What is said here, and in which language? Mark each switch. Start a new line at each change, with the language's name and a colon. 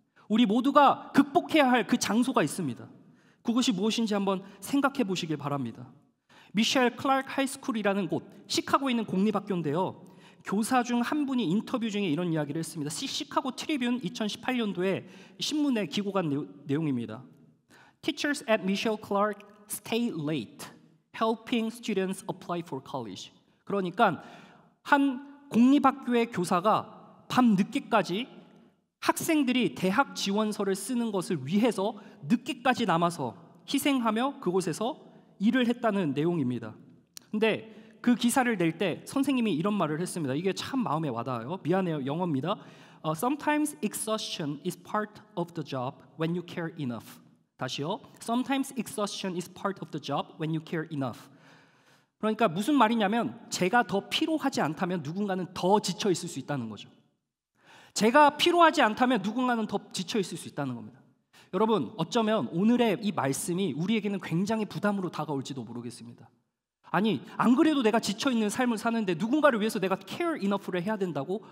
Korean: 우리 모두가 극복해야 할 그 장소가 있습니다. 그것이 무엇인지 한번 생각해 보시길 바랍니다. 미셸 클라크 하이스쿨이라는 곳, 시카고에 있는 공립학교인데요, 교사 중 한 분이 인터뷰 중에 이런 이야기를 했습니다. 시카고 트리뷴 2018년도에 신문에 기고간 내용입니다.
English: Teachers at Michelle Clark stay late, helping students apply for college.
Korean: 그러니까 한 공립학교의 교사가 밤 늦게까지 학생들이 대학 지원서를 쓰는 것을 위해서 늦게까지 남아서 희생하며 그곳에서 일을 했다는 내용입니다. 근데 그 기사를 낼 때 선생님이 이런 말을 했습니다. 이게 참 마음에 와닿아요. 미안해요, 영어입니다.
English: Sometimes exhaustion is part of the job when you care enough.
Korean: 다시요.
English: Sometimes exhaustion is part of the job when you care enough.
Korean: 그러니까 무슨 말이냐면 제가 더 피로하지 않다면 누군가는 더 지쳐 있을 수 있다는 거죠. 제가 피로하지 않다면 누군가는 더 지쳐 있을 수 있다는 겁니다. 여러분, 어쩌면 오늘의 이 말씀이 우리에게는 굉장히 부담으로 다가올지도 모르겠습니다. 아니, 안 그래도 내가 지쳐있는 삶을 사는데 누군가를 위해서 내가
English: care enough
Korean: 를 해야 된다고?